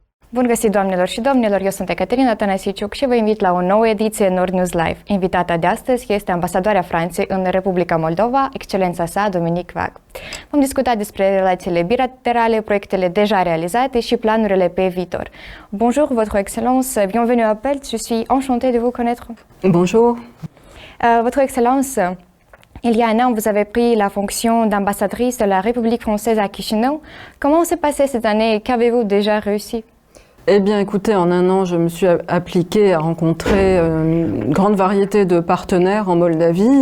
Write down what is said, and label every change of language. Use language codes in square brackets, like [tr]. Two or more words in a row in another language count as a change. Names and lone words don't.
[ro] Bun găsit, doamnelor și domnilor, eu sunt Ecaterina Tănăsiciuc și vă invit la o nouă ediție Nord News Live. Invitata de astăzi este ambasadoarea Franței în Republica Moldova, excelența sa Dominique Vague. Vom discuta despre relațiile bilaterale, proiectele deja realizate și planurile pe viitor. [fr] Bonjour, votre excellence, bienvenue à Pelt, je suis enchantée de vous connaître. Bonjour. Votre excellence, il y a un an, vous avez pris la fonction d'ambassadrice de la République française à Chișinău. Comment s'est passée cette année et qu'avez-vous déjà réussi? Eh bien, écoutez, en un an, je me suis appliquée à rencontrer une grande variété de partenaires en Moldavie.